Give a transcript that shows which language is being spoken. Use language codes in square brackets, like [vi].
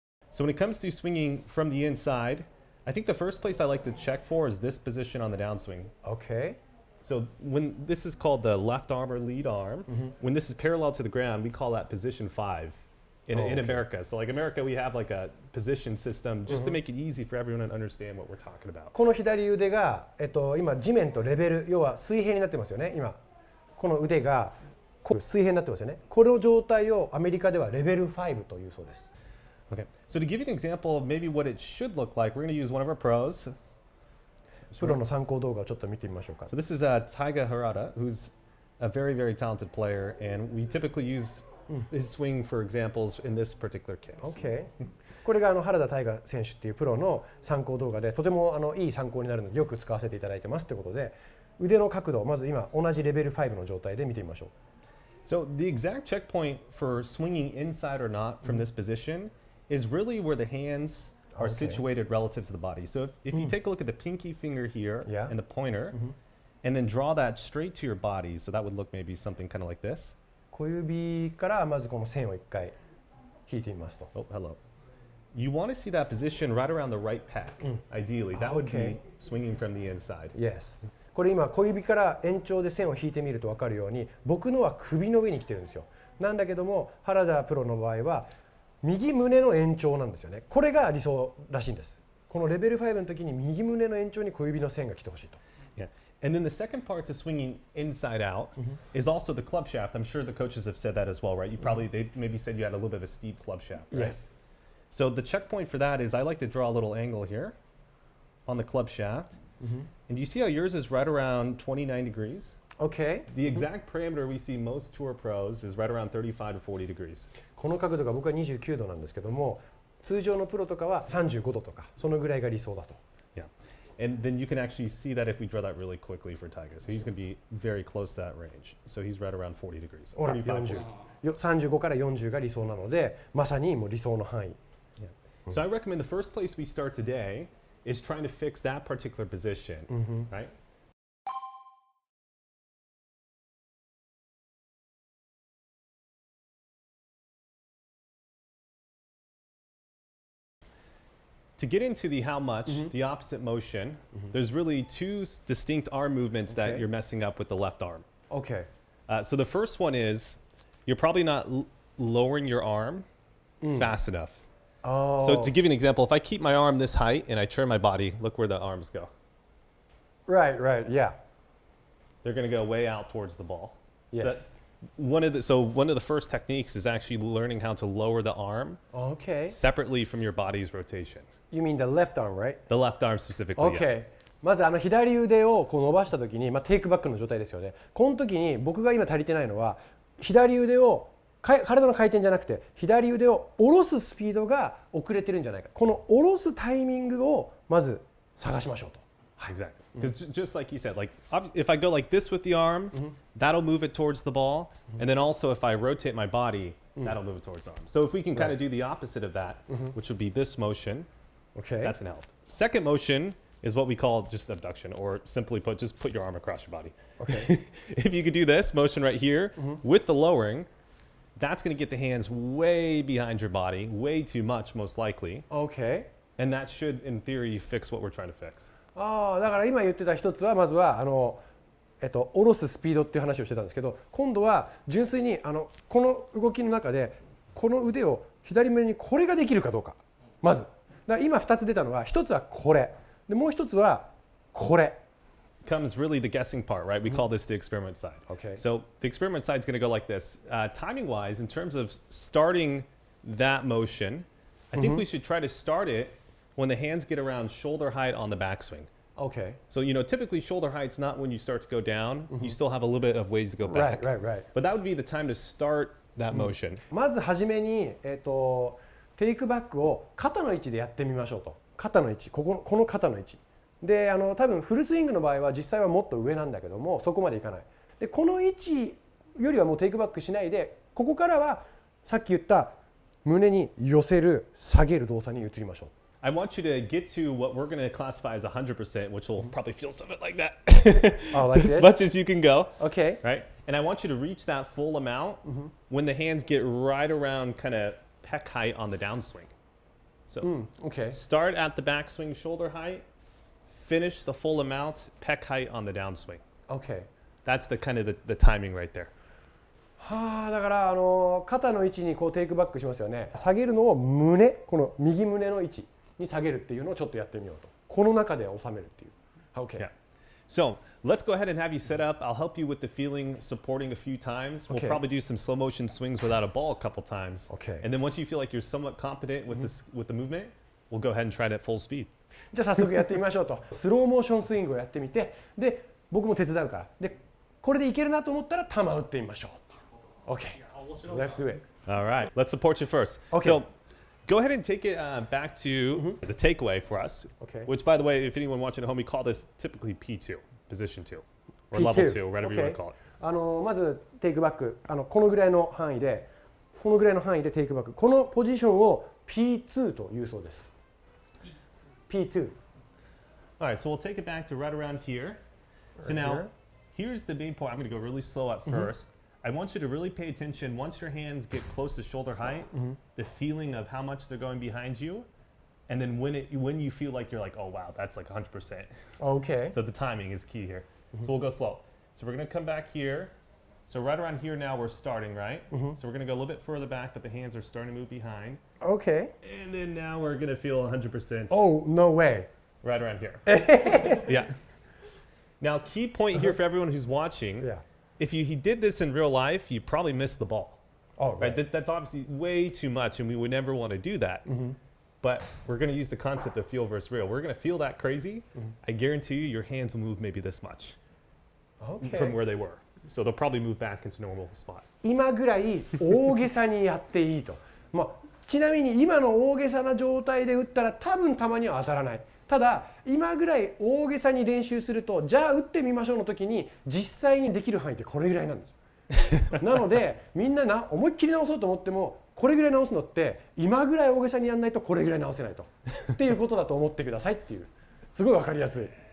[en] So when it comes to swinging from the inside, I think the first place I like to check for is this position on the downswing. Okay. So when this is called the left arm or lead arm, when this is parallel to the ground, we call that position 5 in America. So like America, we have like a position system just to make it easy for everyone to understand what we're talking about. [ja] この左腕が、今地面とレベル、要は水平になってますよね。今この腕が水平になってますよね。この状態をアメリカではレベル5というそうです。 [en] Okay. So to give you an example of maybe what it should look like, we're going to use one of our pros. [ja] プロの参考動画をちょっと見てみましょうか。 [en] So this is Taiga Harada, who's a very, very talented player, and we typically use his swing for examples in this particular case. Okay. [ja] これが原田大河選手っていうプロの参考動画で、とてもいい参考になるのでよく使わせていただいてますということで、腕の角度をまず今同じレベル5の状態で見てみましょう。 [en] So the exact checkpoint for swinging inside or not from this position is really where the hands are situated relative to the body. So if you take a look at the pinky finger here and the pointer, and then draw that straight to your body, so that would look maybe something kind of like this. [ja] 小指からまずこの線を一回引いてみますと。 [en] Oh, hello. You want to see that position right around the right pec, ideally. That would be swinging from the inside. Yes. [ja] これ今小指から延長で線を引いてみると分かるように、僕のは首の上に来てるんですよ。なんだけども原田プロの場合は右胸の延長なんですよね。これが理想らしいんです。このレベル5の時に右胸の延長に小指の線が来てほしいと。 [en] Yeah. And then the second part to swinging inside out is also the club shaft. I'm sure the coaches have said that as well, right? You probably, they maybe said you had a little bit of a steep club shaft, right? Yes. So the checkpoint for that is I like to draw a little angle here on the club shaft. And you see how yours is right around 29 degrees? Okay. The exact parameter we see most tour pros is right around 35 to 40 degrees. [ja] この角度が僕は29度なんですけども、通常のプロとかは35度とかそのぐらいが理想だと。 [en] Yeah. And then you can actually see that if we draw that really quickly for Tiger. So he's going to be very close to that range. So he's right around 40 degrees. [ja] ほら、35から40が理想なので、まさにもう理想の範囲。 [en] Yeah. So I recommend the first place we start today is trying to fix that particular position, right? To get into the how much, the opposite motion, there's really two distinct arm movements that you're messing up with the left arm. Okay. So the first one is you're probably not lowering your arm fast enough. Oh. So to give you an example, if I keep my arm this height and I turn my body, look where the arms go. Right, right, yeah. They're going to go way out towards the ball. Yes. One of the first techniques is actually learning how to lower the arm separately from your body's rotation. You mean the left arm, right? The left arm specifically. Okay. [ja] まず左腕をこう伸ばしたときに、テイクバックの状態ですよね。この時に僕が今足りてないのは、左腕を体の回転じゃなくて、左腕を下ろすスピードが遅れてるんじゃないか。この下ろすタイミングをまず探しましょうと。 [en] Exactly. Because just like you said, like if I go like this with the arm, that'll move it towards the ball, and then also if I rotate my body, that'll move it towards the arm. So if we can kind of do the opposite of that, which would be this motion, that's gonna help. Second motion is what we call just abduction, or simply put, just put your arm across your body. Okay. If you could do this motion right here with the lowering, that's gonna get the hands way behind your body, way too much most likely. Okay. And that should, in theory, fix what we're trying to fix. [ja] だから今言ってた一つはまずは下ろすスピードっていう話をしてたんですけど、今度は純粋にこの動きの中でこの腕を左胸にこれができるかどうか。まずだから今2つ出たのが、一つはこれで、もう一つはこれ。 [en] Comes really the guessing part, right? We call this the experiment side. Okay. So the experiment side is going to go like this. Timing wise, in terms of starting that motion, I think we should try to start it when the hands get around shoulder height on the backswing. Okay. So, typically shoulder height's not when you start to go down. You still have a little bit of ways to go back. Right. But that would be the time to start that motion. [ja] まずはじめに、テイクバックを肩の位置でやってみましょうと。肩の位置、この肩の位置。で、多分フルスイングの場合は実際はもっと上なんだけども、そこまでいかない。で、この位置よりはもうテイクバックしないで、ここからはさっき言った胸に寄せる、下げる動作に移りましょう。 [en] I want you to get to what we're going to classify as 100%, which will probably feel something like that. Like as much as you can go. Okay. Right? And I want you to reach that full amount when the hands get right around kind of pec height on the downswing. So start at the backswing shoulder height, finish the full amount, pec height on the downswing. Okay. That's the kind of the timing right there. [ja] だから肩の位置にこうテイクバックしますよね。下げるのを胸、この右胸の位置に下げるっていうのをちょっとやってみようと。この中で収めるっていう。 [en] Okay. Yeah. So let's go ahead and have you set up. I'll help you with the feeling, supporting a few times. We'll probably do some slow motion swings without a ball a couple times. Okay. And then once you feel like you're somewhat competent with the movement, we'll go ahead and try it at full speed. [ja] じゃあ早速やってみましょうと。スローモーションスイングをやってみて、で僕も手伝うから。でこれでいけるなと思ったら球打ってみましょう。 [en] Okay. Let's do it. All right. Let's support you first. Okay. So go ahead and take it back to the takeaway for us. Okay. Which, by the way, if anyone watching at home, we call this typically P2, position 2, or P2. level 2, whatever you want to call it. [ja] まずテイクバック、このぐらいの範囲でテイクバック、このポジションを P2 というそうです。 [en] P2. All right, so we'll take it back to right around here. So now, here's the main point. I'm going to go really slow at first. I want you to really pay attention once your hands get close to shoulder height, the feeling of how much they're going behind you, and then when you feel like you're like, oh wow, that's like 100%. Okay. So the timing is key here. So we'll go slow. So we're going to come back here. So right around here now we're starting, right? So we're going to go a little bit further back, but the hands are starting to move behind. Okay. And then now we're going to feel 100%. Oh, no way. Right around here. Yeah. Now, key point here for everyone who's watching. Yeah. If he did this in real life, you probably missed the ball. Oh, right. That's obviously way too much, and we would never want to do that. But we're going to use the concept of feel versus real. We're going to feel that crazy. I guarantee you your hands will move maybe this much from where they were. So they'll probably move back into normal spot. [ja] 今ぐらい大げさにやっていいと。ちなみに今の大げさな状態で打ったら多分たまには当たらない。ただ今ぐらい大げさに練習すると、じゃあ打ってみましょうの時に実際にできる範囲ってこれぐらいなんですよ。なのでみんな思いっきり直そうと思ってもこれぐらい直すのって今ぐらい大げさにやらないとこれぐらい直せないとっていうことだと思ってくださいっていう、すごいわかりやすい。